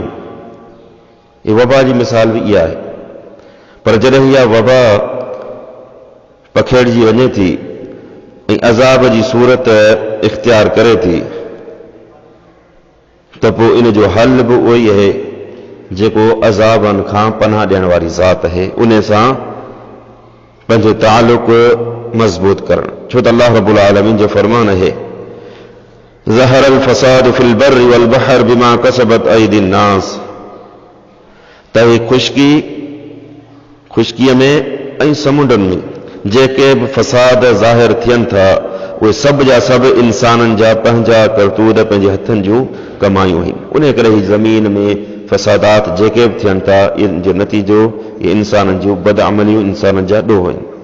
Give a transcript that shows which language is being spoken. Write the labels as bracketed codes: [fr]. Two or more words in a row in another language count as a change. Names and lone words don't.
[sd] हीअ वबा जी मिसाल बि इहा आहे। पर जॾहिं इहा वबा पखेड़िजी वञे थी ऐं अज़ाब जी सूरत इख्तियार करे थी त पोइ इन जो हल बि उहो ई आहे जेको अज़ाबनि खां पनाह ॾियण वारी ज़ात आहे, उन सां पंहिंजो ताल्लुक़ मज़बूत करणु। छो त अल्लाह रब्बुल आलमीन जो फरमान आहे, [ar] ظهر الفساد في البر والبحر بما كسبت أيدي الناس. [sd] त ही ख़ुश्कीअ में ऐं समुंडनि में जेके बि फ़साद ज़ाहिर थियनि था, उहे सभु जा सभु इंसाननि जा पंहिंजा करतूत, पंहिंजे हथनि जूं कमायूं आहिनि। उन करे ही ज़मीन में फ़सादात जेके बि थियनि था, इन जो नतीजो ये इंसाननि जूं बदअमलियूं, इंसाननि जा ॾोह आहिनि।